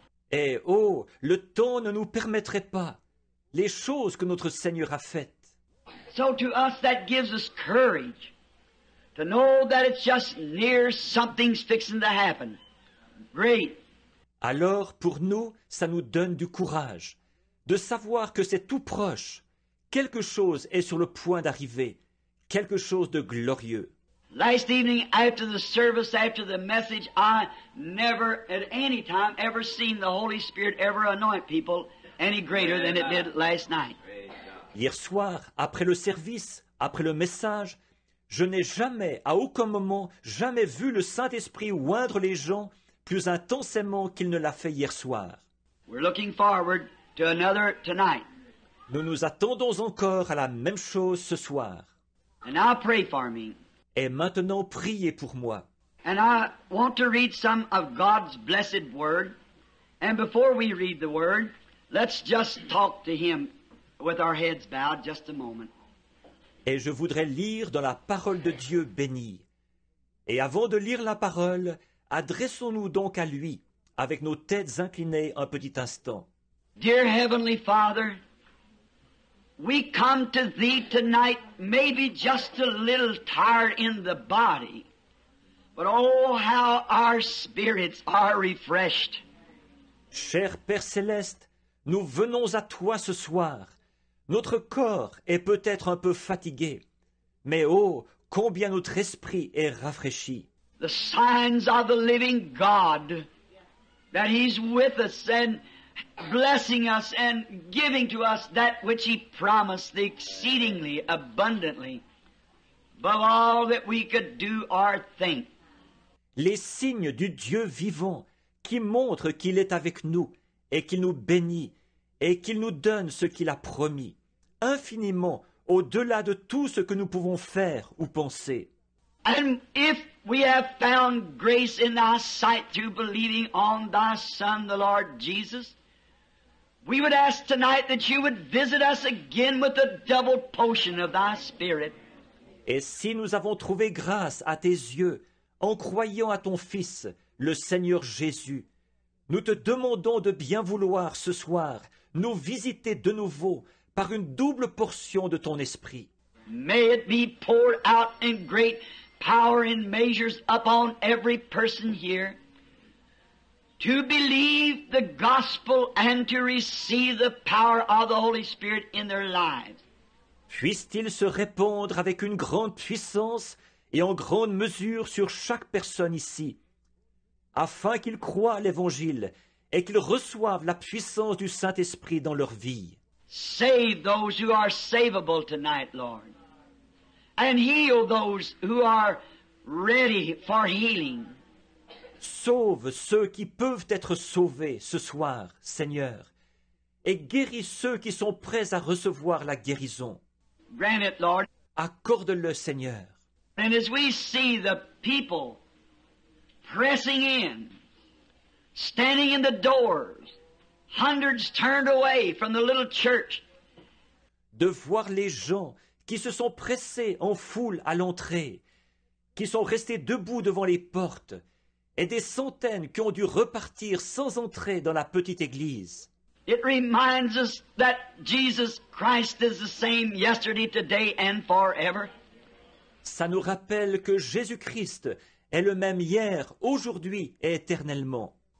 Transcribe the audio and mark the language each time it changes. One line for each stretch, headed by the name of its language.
French: Et oh, le temps ne nous permettrait pas les choses que notre Seigneur a faites.
English: So to us that gives us courage to know that it's just near something's fixing to happen. Great.
French: Alors, pour nous, ça nous donne du courage, de savoir que c'est tout proche. Quelque chose est sur le point d'arriver, quelque chose de glorieux.
English: Last evening, after the service, after the message, I never at any time ever seen the Holy Spirit ever anoint people any greater than it did last night.
French: Hier soir, après le service, après le message, Je n'ai jamais, à aucun moment, jamais vu le Saint-Esprit oindre les gens plus intensément qu'il ne l'a fait hier soir.
English: We're looking forward to another tonight.
French: Nous nous attendons encore à la même chose ce soir.
English: And now pray for me.
French: Et maintenant, priez pour moi.
English: And I want to read some of God's blessed Word. And before we read the Word, let's just talk to Him with our heads bowed just a moment.
French: Et je voudrais lire dans la parole de Dieu bénie. Et avant de lire la parole, adressons-nous donc à lui, avec nos têtes inclinées un petit instant.
English: Dear Heavenly Father, we come to Thee tonight, maybe just a little tired in the body, but oh, how our spirits are refreshed.
French: Cher Père céleste, nous venons à toi ce soir. Notre corps est peut-être un peu fatigué, mais oh, combien notre esprit est rafraîchi.
English: The signs of the living God, that He's with us and blessing us and giving to us that which He promised exceedingly abundantly, above all that we could do or think.
French: Les signes du Dieu vivant qui montrent qu'il est avec nous et qu'il nous bénit et qu'il nous donne ce qu'il a promis, infiniment au-delà de tout ce que nous pouvons faire ou penser.
English: And if we have found grace in Thy sight through believing on Thy Son, the Lord Jesus, we would ask tonight that You would visit us again with a double portion of Thy Spirit.
French: Et si nous avons trouvé grâce à tes yeux en croyant à ton Fils, le Seigneur Jésus, nous te demandons de bien vouloir ce soir nous visiter de nouveau par une double portion de ton esprit.
English: May it be poured out in great power and measures upon every person here to believe the gospel and to receive the power of the Holy Spirit in their lives.
French: Puisse-t-il se répandre avec une grande puissance et en grande mesure sur chaque personne ici, afin qu'ils croient l'Évangile et qu'ils reçoivent la puissance du Saint-Esprit dans leur vie.
English: Save those who are savable tonight, Lord, and heal those who are ready for healing.
French: Sauve ceux qui peuvent être sauvés ce soir, Seigneur, et guéris ceux qui sont prêts à recevoir la guérison.
English: Grant it, Lord.
French: Accorde-le, Seigneur.
English: And as we see the people pressing in, standing in the doors, hundreds turned away from the little church,
French: De voir les gens qui se sont pressés en foule à l'entrée, qui sont restés debout devant les portes, et des centaines qui ont dû repartir sans entrer dans la petite église.
English: it reminds us that Jesus Christ is the same yesterday, today, and forever.
French: Ça nous rappelle que Jésus-Christ est le même hier, aujourd'hui et éternellement.